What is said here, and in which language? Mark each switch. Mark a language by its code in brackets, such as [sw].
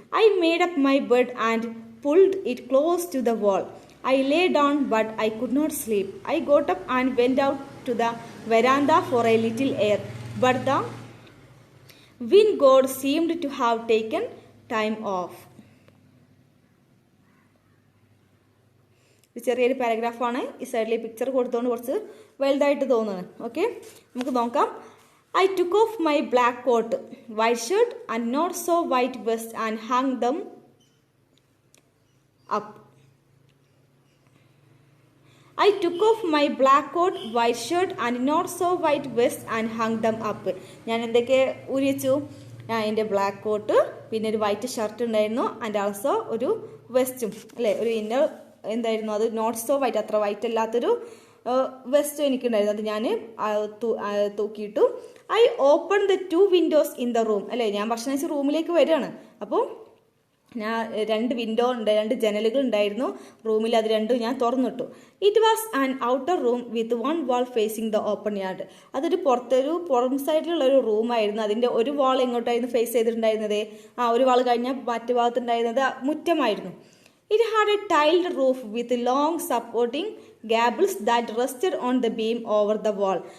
[en] I made up my bed and pulled it close to the wall. I lay down, but I could not sleep. I got up and went out to the veranda for a little air, but the wind god seemed to have taken time off. [ml] ഇത് ചെറിയൊരു പാരഗ്രാഫാണ്. ഈ സൈഡിൽ picture കൊടുത്തുകൊണ്ട് കുറച്ച് വലുതായിട്ട് തോന്നുന്നു. Okay, നമുക്ക് നോക്കാം. [en] I took off my black coat, white shirt and not so white vest and hung them up. I took off my black coat, white shirt and not so white vest and hung them up. [ml] ഞാൻ എന്തൊക്കെ ഊരി വെച്ചു? എൻ്റെ black coat, പിന്നെ ഒരു white shirt ഉണ്ടായിരുന്നു, and also ഒരു വെസ്റ്റും അല്ലേ, ഒരു ഇന്നർ എന്തായിരുന്നു അത് [en] not so white, [ml] അത്ര വൈറ്റ് അല്ലാത്തൊരു വെസ്റ്റ് എനിക്കുണ്ടായിരുന്നു. അത് ഞാൻ തൂക്കിയിട്ടു. [en] I open the two windows in the room [ml] അല്ലേ, ഞാൻ ഭക്ഷണം കഴിച്ച റൂമിലേക്ക് വരികയാണ്. അപ്പോൾ ഞാൻ രണ്ട് വിൻഡോ ഉണ്ട്, രണ്ട് ജനലുകൾ ഉണ്ടായിരുന്നു റൂമിൽ, അത് രണ്ടും ഞാൻ തുറന്നിട്ടു. [en] It was an outer room with one wall facing the open yard. [ml] അതൊരു പുറം സൈഡിലുള്ള ഒരു റൂമായിരുന്നു. അതിൻ്റെ ഒരു വാൾ എങ്ങോട്ടായിരുന്നു ഫേസ് ചെയ്തിട്ടുണ്ടായിരുന്നത്? ഒരു വാൾ കഴിഞ്ഞാൽ മറ്റു ഭാഗത്തുണ്ടായിരുന്നത് മുറ്റമായിരുന്നു. [en] It had a tiled roof with long supporting gables that rested on the beam over the wall.